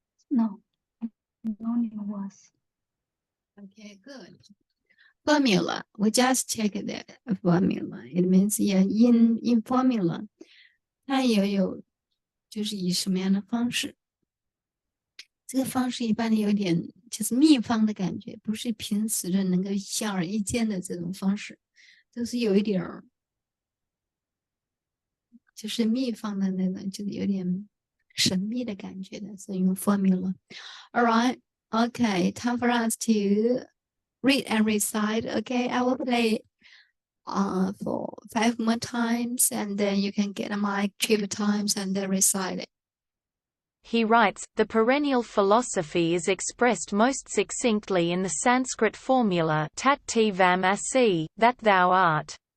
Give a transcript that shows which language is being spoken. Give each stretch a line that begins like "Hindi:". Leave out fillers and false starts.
English: No. No new words. Okay, good. Formula. We just check that formula. It means yeah, in formula.
Chinese: 它也有就是以什么样的方式？这个方式一般的有点就是秘方的感觉，不是平时的能够显而易见的这种方式，都是有一点儿就是秘方的那种，就是有点神秘的感觉的，所以用 formula.
English: All right, okay, time for us to read and recite. Okay, I will play for 5 more times, and then you can get a mic 3 times and then recite it. He writes, the perennial philosophy is expressed most succinctly in the Sanskrit formula
Sanskrit: tat tvam asi,
English: that thou art.